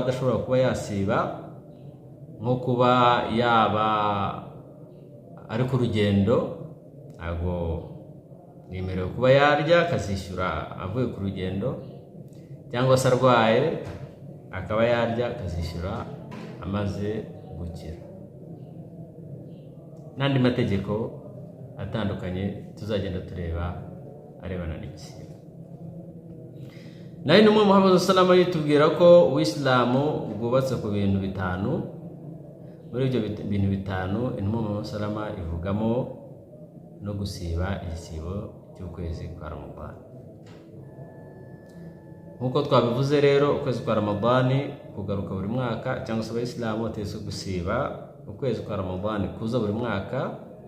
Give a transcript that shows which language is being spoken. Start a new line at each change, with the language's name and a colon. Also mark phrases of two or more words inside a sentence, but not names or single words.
Kinyarwanda: adashobora kuba yasiba, nko kuba yaba ari ku rugendo ntabwo yemerewe kuba yarya akazishyura avuye ku rugendo, cyangwa se arwaye akaba yarya akazishyura amaze gukira, n'andi mategeko atandukanye tuzagenda tureba arebana n'igisibo. Naho intumwa Muhammad
Arabic: صلى الله عليه وسلم
Kinyarwanda: yitubwira ko Uislamu bwubatse ku bintu bitanu. Muri ibyo bintu bitanu intumwa Muhammad
Arabic: صلى الله عليه وسلم
Kinyarwanda: ivugamo no gusiba igisibo cy'ukwezi kwa Ramadan. Nkuko twabivuze rero, ukwezi kwa Ramadan kugaruka buri mwaka, cyangwa se Abayisilamu bategetswe gusiba ukwezi kwa Ramadan kuza buri mwaka.